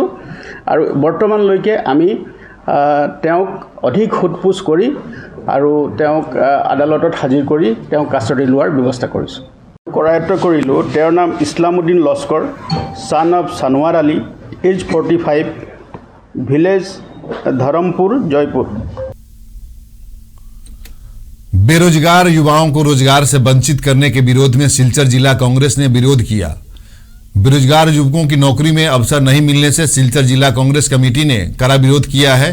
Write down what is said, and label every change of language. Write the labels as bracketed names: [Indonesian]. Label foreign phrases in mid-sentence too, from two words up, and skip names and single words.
[Assamese] আৰু বৰ্তমানলৈকে আমি তেওঁক অধিক সোধপোছ কৰি আৰু তেওঁক আদালতত হাজিৰ কৰি তেওঁক কাষ্টডি লোৱাৰ ব্যৱস্থা কৰিছোঁ। কৰায়ত্ব কৰিলোঁ। তেওঁৰ নাম ইছলামুদ্দিন লস্কৰ, [English] son of [Assamese] ছানৱাৰ আলী, এজ 45, ভিলেজ धर्मपुर जयपुर। [Hindi] बेरोजगार युवाओं को रोजगार से वंचित करने के विरोध में सिलचर जिला कांग्रेस ने विरोध किया। बेरोजगार युवकों की नौकरी में अवसर नहीं मिलने से सिलचर जिला कांग्रेस कमेटी ने कड़ा विरोध किया है।